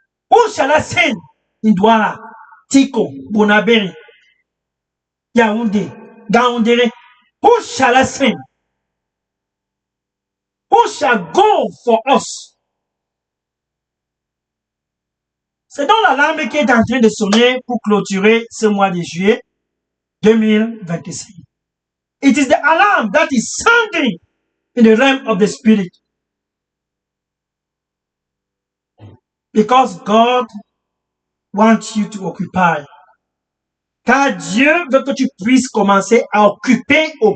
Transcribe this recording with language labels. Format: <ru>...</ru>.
<en>Où shall I send in Douala, Tiko, Bonaberi, Yaoundé, Gaoundéré? Who shall I send? Who shall go for us?</en> <fr>C'est donc l'alarme qui est en train de sonner pour clôturer ce mois de juillet 2025.</fr> <en>It is the alarm that is sounding in the realm of the spirit. Because God wants you to occupy.</en> <fr>Car Dieu veut que tu puisses commencer à occuper.</fr>